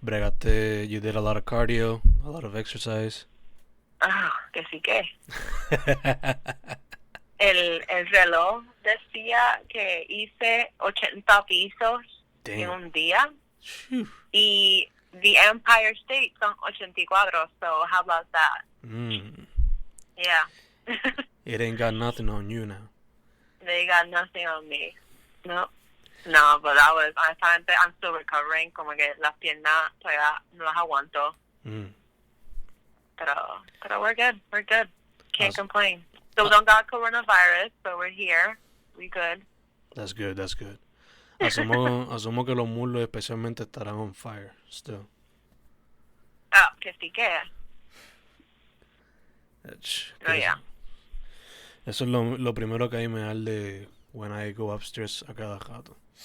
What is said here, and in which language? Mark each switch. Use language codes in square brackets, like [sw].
[es] Bregaste, [en] you did a lot of cardio, a lot of exercise. [es] Que sí que. El reloj decía que hice 80 pisos en un día. Phew. [en] Y the Empire State son 84, so how about that? Yeah. It ain't got nothing on you now. They got nothing on me. No, but that was, [es] honestamente, [en] I'm still recovering, [es] como que las piernas todavía no las aguanto. Pero [en] we're good. Can't complain. So we don't got coronavirus, so we're here. We good. That's good. [es] Asumo que los muslos especialmente estarán [en] on fire still. [es] Que sí que. [en] Oh, yeah. [es] Eso es lo primero que ahí me arde [en] when I go upstairs [es] a cada rato.